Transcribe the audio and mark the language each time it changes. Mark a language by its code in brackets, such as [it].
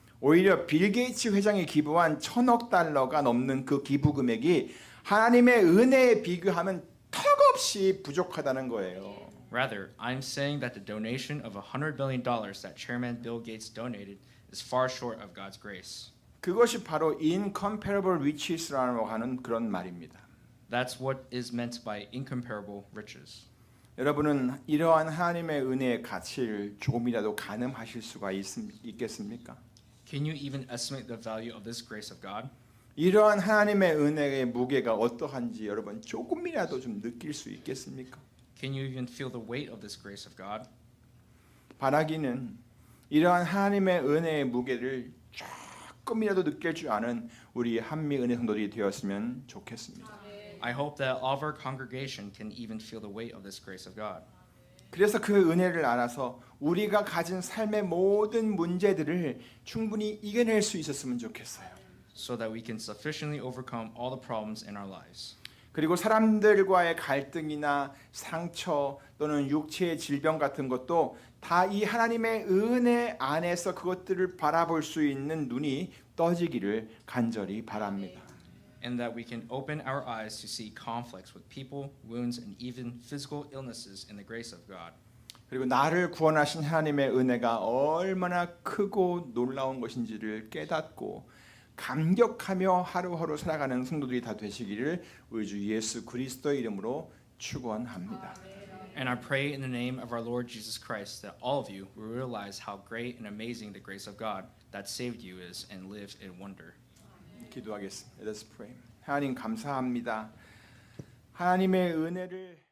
[ko] 오히려 빌 게이츠 회장이 기부한 1,000억 달러가 넘는 그 기부 금액이 하나님의 은혜에 비교하면 턱없이 부족하다는 거예요. [en] Rather, I'm saying that the donation of $100 billion that Chairman Bill Gates donated is far short of God's grace. [ko] 그것이 바로 [en] incomparable riches [ko] 라고 하는 그런 말입니다. [en] That's what is meant by incomparable riches. [ko] 여러분은 이러한 하나님의 은혜의 가치를 조금이라도 가늠하실 수가 있겠습니까? [en] Can you even estimate the value of this grace of God? [ko] 이러한 하나님의 은혜의 무게가 어떠한지 여러분 조금이라도 좀 느낄 수 있겠습니까? [en] Can you even feel the weight of this grace of God? [ko] 바라기는 이러한 하나님의 은혜의 무게를 조금이라도 느낄 줄 아는 우리 한미 은혜 성도들이 되었으면 좋겠습니다. [en] I hope that all of our congregation can even feel the weight of this grace of God. [ko] 그래서 그 은혜를 알아서 우리가 가진 삶의 모든 문제들을 충분히 이겨낼 수 있었으면 좋겠어요. [en] So that we can sufficiently overcome all the problems in our lives. [ko] 그리고 사람들과의 갈등이나 상처 또는 육체의 질병 같은 것도 다 이 하나님의 은혜 안에서 그것들을 바라볼 수 있는 눈이 떠지기를 간절히 바랍니다. [en] And that we can open our eyes to see conflicts with people, wounds, and even physical illnesses in the grace of God. [ko] 그리고 나를 구원하신 하나님의 은혜가 얼마나 크고 놀라운 것인지를 깨닫고 감격하며 하루하루 살아가는 성도들이 다 되시기를 우리 주 예수 그리스도의 이름으로 축원합니다. [en] And I pray in the name of our Lord Jesus Christ that all of you will realize how great and amazing the grace of God that saved you is and live in wonder. [ko] 기도하겠습니다. [en] Let us pray. [ko] 하나님 감사합니다. 하나님의 은혜를